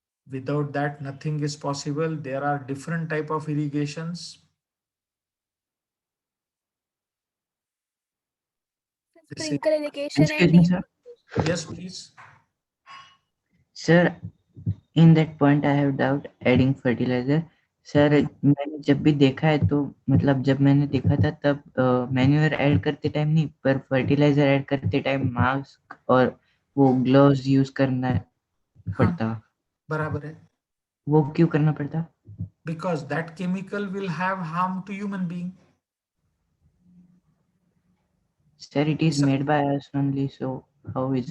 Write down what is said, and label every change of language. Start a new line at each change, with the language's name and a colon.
English: Without that, nothing is possible. There are different type of irrigations. This is, Sprinkle irrigation Excuse and me, sir. yes, please. Sir, in that point I have doubt adding fertilizer.
Hindi: Sir मैंने जब भी देखा है तो मतलब जब मैंने देखा था तब मैन्यूअर ऐड करते टाइम नहीं पर
English: fertiliser add
Hindi: करते टाइम मास्क और वो ग्लव्स यूज करना पड़ता। बराबर है। वो क्यों करना पड़ता?
English: Because that chemical will have harm to human being. Sir, it is made by us only, so how is